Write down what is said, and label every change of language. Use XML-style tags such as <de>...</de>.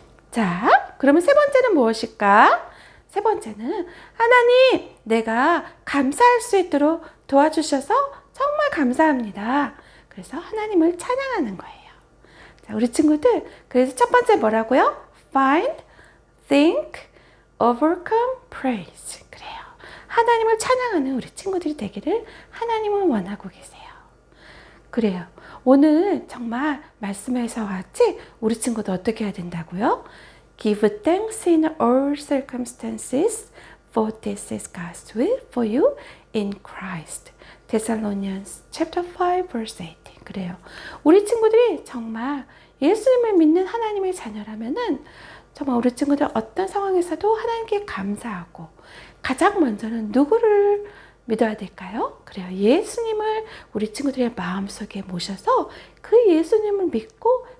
<ko>자, 그러면 세 번째는 무엇일까? 세 번째는 하나님, 내가 감사할 수 있도록 도와주셔서 정말 감사합니다. 그래서 하나님을 찬양하는 거예요. 자, 우리 친구들, 그래서 첫 번째 뭐라고요?</ko> <en>Find, think, overcome, praise.</en> <ko>그래요. 하나님을 찬양하는 우리 친구들이 되기를 하나님은 원하고 계세요. 그래요. 오늘 정말 말씀에서 같이 우리 친구도 어떻게 해야 된다고요?</ko> <en>Give thanks in all circumstances, for this is God's will for you in Christ. Thessalonians chapter 5 verse 18.</en> <ko>그래요. 우리 친구들이 정말 예수님을 믿는 하나님의 자녀라면은 정말 우리 친구들 어떤 상황에서도 하나님께 감사하고 가장 먼저는 누구를 믿어야 될까요? 그래요. 예수님을 우리 친구들의 마음속에 모셔서 그 예수님을 믿고</ko>